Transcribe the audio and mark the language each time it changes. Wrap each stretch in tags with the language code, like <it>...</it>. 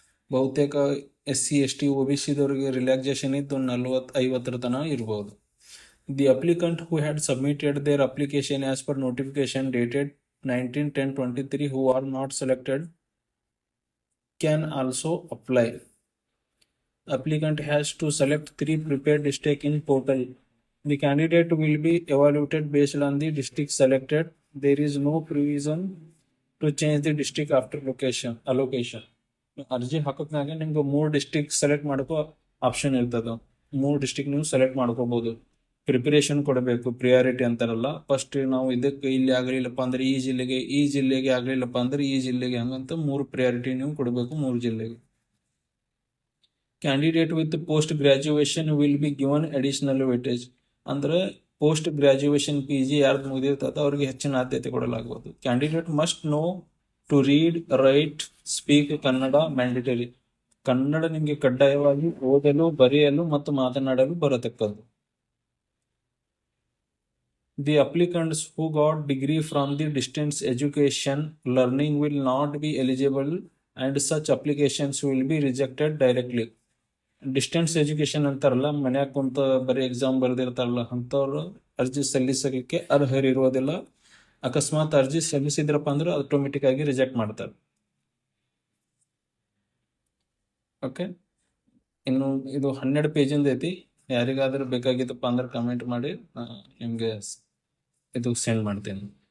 <kn>ಬಹುತೇಕ SC ST OBC ದವರಿಗೆ relaxation ಇದ್ದು 50 ತನಕ ಇರಬಹುದು.</kn> <en>The applicant who had submitted their application as per notification dated 19/10/23 who are not selected can also apply. Applicant has to select 3 prepared district in portal. The candidate will be evaluated based on the district selected. There is no provision to change the district after allocation.</en> <kn>ಅರ್ಜಿ ಹಾಕೋಕ್ನಾಗ ನಿಮ್ಗೆ 3 district select ಮಾಡ್ಕೋ option ಇರ್ತದ. 3 district ನೀವು select ಮಾಡ್ಕೋಬಹುದು. Preparation ಕೊಡಬೇಕು, priority ಅಂತಾರಲ್ಲ. First ನಾವು ಇದಕ್ಕೆ ಇಲ್ಲಿ ಆಗಲಿಲ್ಲಪ್ಪ ಅಂದ್ರೆ ಈ ಜಿಲ್ಲೆಗೆ ಆಗಲಿಲ್ಲಪ್ಪ ಅಂದ್ರೆ ಈ ಜಿಲ್ಲೆಗೆ, ಹಂಗಂತ 3 ಪ್ರಿಯಾರಿಟಿ ನೀವು ಕೊಡಬೇಕು 3 ಜಿಲ್ಲೆಗೆ.</kn> <en>Candidate with post graduation will be given additional weightage.</en> <kn>ಅಂದ್ರೆ ಪೋಸ್ಟ್ ಗ್ರಾಜುಯೇಷನ್ PG ಯಾರ್ದು ಮುಗಿದಿರ್ತದ ಅವ್ರಿಗೆ ಹೆಚ್ಚಿನ ಆದ್ಯತೆ ಕೊಡಲಾಗುವುದು.</kn> <en>Candidate must know to read, write, speak Kannada mandatory.</en> <kn>Kannada ನಿಮಗೆ ಕಡ್ಡಾಯವಾಗಿ ಓದಲು, ಬರೆಯಲು ಮತ್ತು ಮಾತನಾಡಲು ಬರತಕ್ಕದ್ದು.</kn> <en>The applicants who got degree from the distance education learning will not be eligible and such applications will be rejected directly.</en> <kn>Distance education ಅಂತಾರಲ್ಲ, ಮನ್ಯಾಗ ಕುಂತ ಬರೀ ಎಕ್ಸಾಮ್ ಬರೆದಿರ್ತಾರಲ್ಲ, ಅಂಥವ್ರು ಅರ್ಜಿ ಸಲ್ಲಿಸಲಿಕ್ಕೆ ಅರ್ಹರಿರುವುದಿಲ್ಲ. ಅಕಸ್ಮಾತ್ ಅರ್ಜಿ ಸಲ್ಲಿಸಿದ್ರಪ್ಪ ಅಂದ್ರೆ ಆಟೋಮೆಟಿಕ್ ಆಗಿ ರಿಜೆಕ್ಟ್ ಮಾಡ್ತಾರೆ. ಓಕೆ, ಇನ್ನು ಇದು 12 ಪೇಜಿಂದ ಐತಿ. ಯಾರಿಗಾದ್ರೂ ಬೇಕಾಗಿತ್ತಪ್ಪ ಅಂದ್ರೆ ಕಮೆಂಟ್ ಮಾಡಿ, ನಿಮ್ಗೆ ಇದು ಸೆಂಡ್ ಮಾಡ್ತೇನೆ.</kn>